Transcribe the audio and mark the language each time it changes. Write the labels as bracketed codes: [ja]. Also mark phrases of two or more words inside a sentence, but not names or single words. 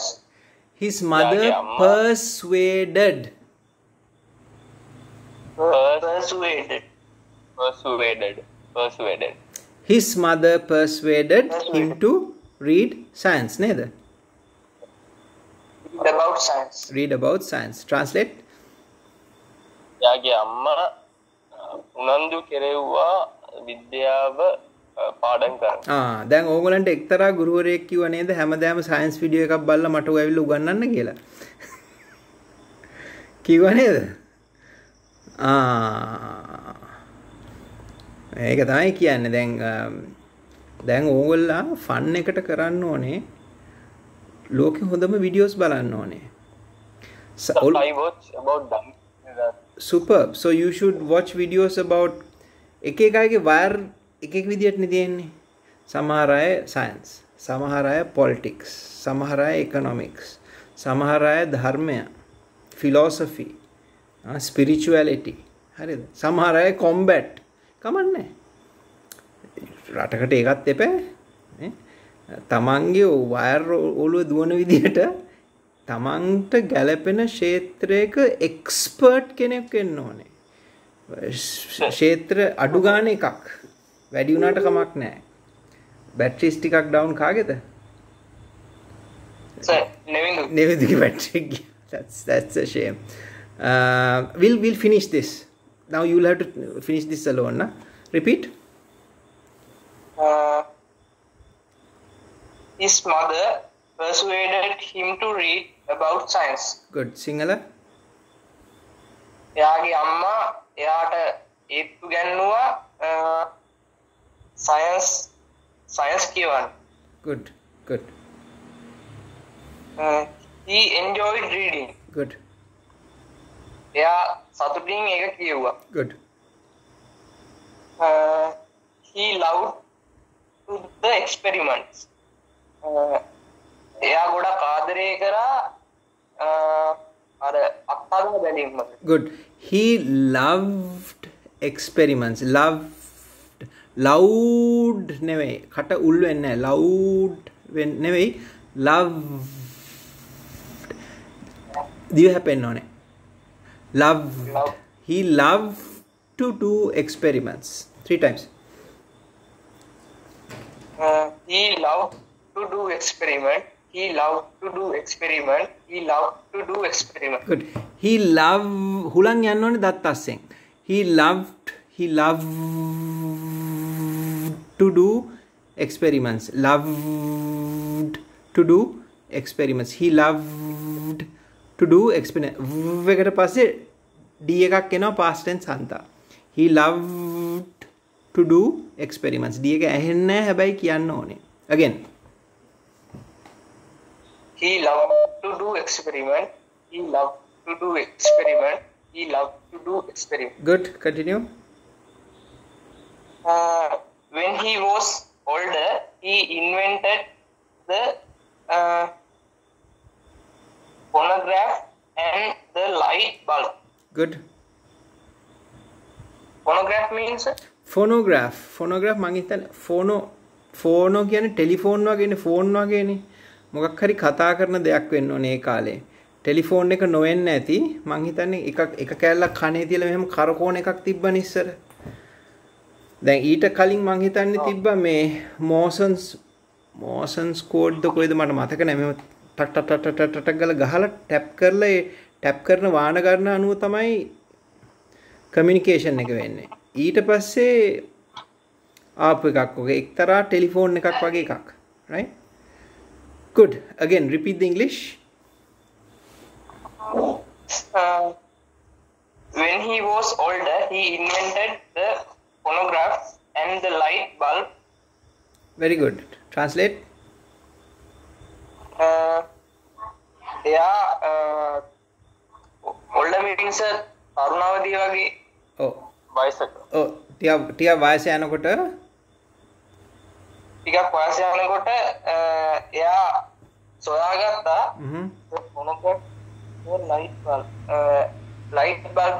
[en] His mother persuaded. Persuaded. His mother persuaded him to read science. Neda. Read about science. Translate. [si] යාගේ අම්මා උනන්දු කෙරෙව්වා විද්‍යාව පාඩම් කරන්න. දැන් ඕගොල්ලන්ට එක්තරා ගුරුවරයෙක් කිව්ව නේද හැමදාම [en] science video [si] එකක් බලලා මට ඔය ඇවිල්ලා උගන්වන්න කියලා. කිව්ව නේද? ඒක තමයි කියන්නේ. දැන් ඕගොල්ලා ෆන් එකට කරන්න ඕනේ ලෝකෙ හොඳම වීඩියෝස් බලන්න ඕනේ. [en] I watch about that. Superb. So you should watch videos about [si] එක එක අයගේ වයර් එක එක විදියට නේ තියෙන්නේ. සමහර අය science, සමහර අය politics, සමහර අය economics, සමහර අය ධර්මය, [en] philosophy, spirituality. [si] හරිද? සමහර අය combat. කමන්නේ. රටකට ඒකත් එපා. නේ? තමන්ගේ වයර් ඔළුව දුවන විදියට තමන්ට ගැලපෙන ක්ෂේත්‍රයක එක්ස්පර්ට් කෙනෙක් වෙන්න ඕනේ. ක්ෂේත්‍ර අඩු ගන්න එකක්. වැඩි වුණාට කමක් නැහැ. බැටරිස් ටිකක් ඩවුන් කාගේද? [en] Sir, Nevinduge battery. That's a shame. We'll finish this. Now you'll have to finish this alone, na? Repeat. His mother persuaded him to read about science. Good. Sinhala. [si] එයාගේ අම්මා එයාට ඒත්තු ගන්නවා science කියවන්න. [en] Good. He enjoyed reading. Good. [si] එයා සතුටින් ඒක කියුවා. [en] Good. He loved to the experiments. [si] එයා ගොඩක් ආදරය කරා අර අත්හදා බැලීම. [en] Good. He loved experiments. [si] Loud නෙවෙයි. කට උල් වෙන්නේ නැහැ. Loud නෙවෙයි. Loved. දිව හැපෙන්න ඕනේ. [en] Loved. He loved to do experiments. 3 times. He loved to do experiment. He loved to do experiment. He loved to do experiment. Good. He loved [si] හුලං යන්න ඕනේ දත් අස්සෙන්. [en] He loved to do experiments. Loved to do experiments. He loved to do experiments. [si] එකට පස්සේ D එකක් එනවා [en] past tense [si] හන්තා. [en] He loved to do experiments. [si] D එක ඇහෙන්නේ නැහැ හැබැයි කියන්න ඕනේ. [en] Again. He loved to do experiment. He loved to do experiment. He loved to do experiment. Good. Continue. When he was older, he invented the phonograph and the light bulb. Good. Phonograph means? [si] Phonograph මං හිතන්නේ ෆෝනෝ කියන්නේ ටෙලිෆෝන් වගේනේ ෆෝන් වගේනේ. මොකක් හරි කතා කරන දෙයක් වෙන්න ඕනේ ඒ කාලේ. ටෙලිෆෝන් එක නොවෙන්න ඇති. මං හිතන්නේ එක කෑල්ලක් කනේ තියලා මෙහෙම කරකෝන එකක් තිබ්බනේ ඉස්සර. දැන් ඊට කලින් මං හිතන්නේ තිබ්බා මේ මෝසන්ස් කෝඩ්ද කොයිද මට මතක නැහැ. මෙහෙම ටක් ගාලා ටැප් කරලා ඒ ටැප් කරන වාන ගන්න අනුව තමයි කමියුනිකේෂන් එක වෙන්නේ. ඊට පස්සේ ආප් එකක් වගේ එක්තරා ටෙලිෆෝන් එකක් වගේ එකක්. [en] right? Good. Again, repeat the English. When he was older, he invented the phonograph and the light bulb. Very good. Translate. Older meetings [si] තරුණවදී වගේ. Oh. වයසක. Oh, ටික වයස යනකොට ටිකක් වයස යනකොට එයා සොයාගත්තා [en] phonograph or light bulb.